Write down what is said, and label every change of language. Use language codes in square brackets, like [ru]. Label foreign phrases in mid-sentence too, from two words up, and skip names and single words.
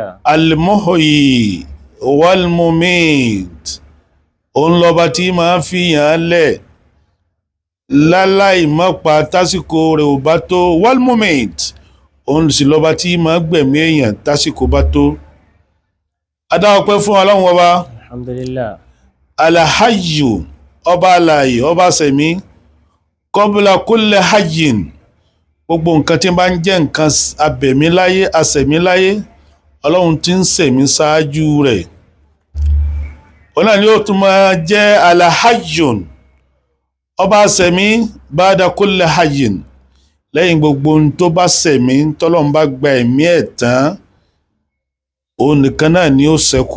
[ar] المحيي والمميت [yo] òun lọ́ba tí máa fi yàn lẹ̀ láláì má pa tásìkò rẹ̀ ò bá tó, wal-mumit òun sì lọ́ba tí máa gbẹ̀mí èèyàn tásìkò bá tó. Adáwọ̀pẹ́ fún Ọlọ́run Ọba. Alhamdulillah. Al-hayyu ọba alààyè ọba sẹ̀mí [ar] قبل كل حي [yo] gbogbo nǹkan tí bá ń jẹ́ nǹkan abẹ̀mí láyé asẹ̀mí láyé Ọlọ́run tí ń sẹ̀mí ṣáájú rẹ̀. Ọ̀nà ni ó tún máa jẹ́ al-hayyun ọba sẹ̀mí [ar] بعد كل حي [yo] lẹ́yìn gbogbo ohun tó bá sẹ̀mí tọ́lọ́run bá gba ẹ̀mí ẹ̀ tán òun nìkan náà ni ó ṣẹ́kù.